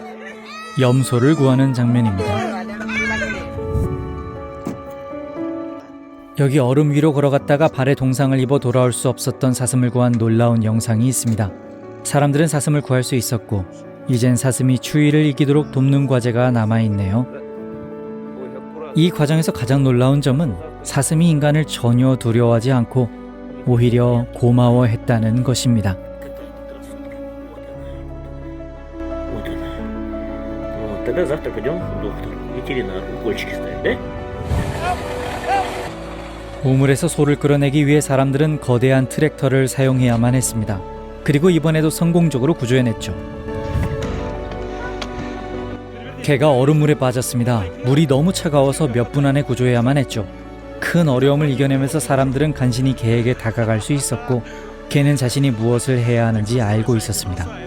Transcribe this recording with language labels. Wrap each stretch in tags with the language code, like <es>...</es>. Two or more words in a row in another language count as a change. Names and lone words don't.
<ko>염소를 구하는 장면입니다. 여기 얼음 위로 걸어갔다가 발에 동상을 입어 돌아올 수 없었던 사슴을 구한 놀라운 영상이 있습니다. 사람들은 사슴을 구할 수 있었고 이젠 사슴이 추위를 이기도록 돕는 과제가 남아있네요. 이 과정에서 가장 놀라운 점은 사슴이 인간을 전혀 두려워하지 않고 오히려 고마워했다는 것입니다.</ko> <ru>Тогда завтра пойдем к доктору, ветеринару, укольчики ставить, да?</ru> <ko>우물에서 소를 끌어내기 위해 사람들은 거대한 트랙터를 사용해야만 했습니다. 그리고 이번에도 성공적으로 구조해냈죠. 개가 얼음물에 빠졌습니다. 물이 너무 차가워서 몇 분 안에 구조해야만 했죠. 큰 어려움을 이겨내면서 사람들은 간신히 개에게 다가갈 수 있었고 개는 자신이 무엇을 해야 하는지 알고 있었습니다.</ko>